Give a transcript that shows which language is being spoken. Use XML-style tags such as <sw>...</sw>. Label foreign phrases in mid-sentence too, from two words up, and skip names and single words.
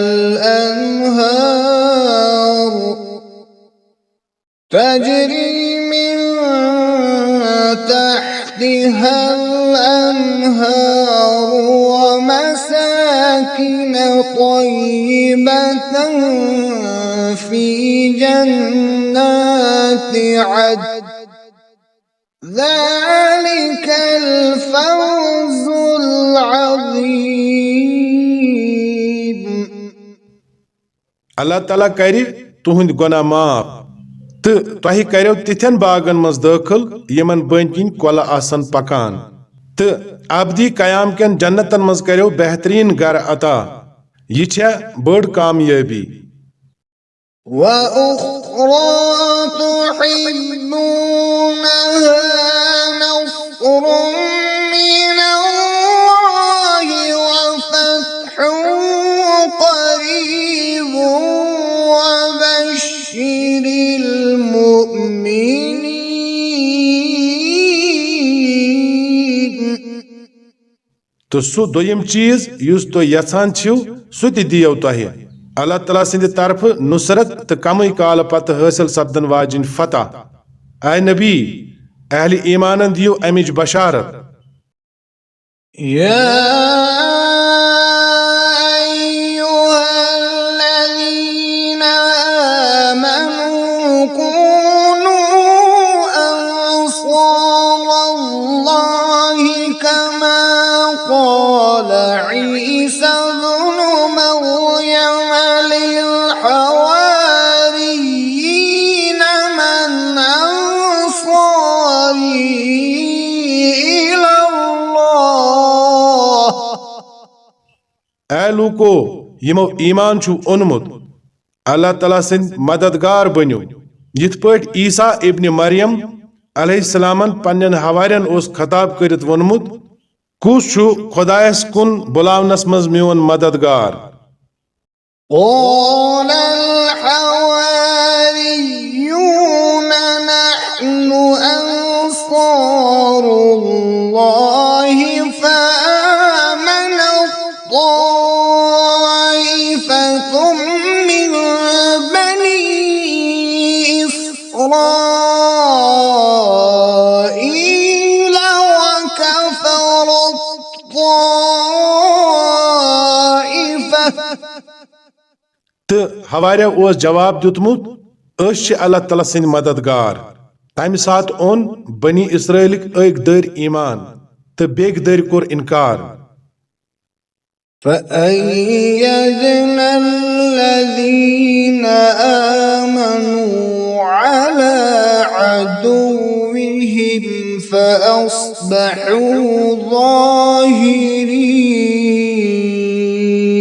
<ar>الأنهار ومساكن طيبة في جنات عدن ذلك الفوز العظيم.</ar> <ks>اللہ تعالیٰ کر تہند گناہ معاف تو تہ کرو تتھن باغن مز داخل یمن بن کن کل آسن پکان تو ابدی قیام کن جنتن مز کرو بہترین گر عطا. یہ چھے بڑ کامیابی.</ks> <ar>وأخرى تحبونها نصر من الله وفتح قريب وبشر المؤمنين.</ar> <ks>تو سو دویم چیز یس تو یژھان چھو سو تہ دیو تۄہہِ اللہ تعالیٰ سٕنٛدِ طرفہٕ نصرت تہٕ کمٕے کالہٕ پتہٕ حٲصِل سپدن واجِنۍ فتح. اے نبی اہل ایمانن دیو امِچ بشارت.</ks> <ar>يا أيها الذين آمنوا كونوا أنصار الله كما قال عيسى ابن مريم للحواريين من أنصاري إلى الله.</ar> <ks>اے لوکو یمو ایمان چھو اونمت اللہ تعالیٰ سٕنٛدۍ مددگار بنیو یتھ پٲٹھۍ عیسیٰ ابن مریم</ks> <ar>علیہ السلامن</ar> <ks>پنن حوارین اوس خطاب کرت وونمت کس چھو خدایس کن بلاونس مز میون مددگار.</ks> <ar>قال الحواريون نحن أنصار الله فآمنت طائفة من بني إسرائيل وكفرت طائفة.</ar> <ks>تو حواریو اوس جواب دیتمت أسۍ چھِ اللہ تعالیٰ سٕنٛدۍ مددگار. تمہِ ساتہٕ اون بنی اسرائیلٕکۍ أکۍ دٔرۍ ایمان تہٕ بیٚکۍ دٔرۍ کوٚر انکار.</ks> <ar>فأيدنا الذين آمنوا على عدوهم فأصبحوا ظاهرين.</ar>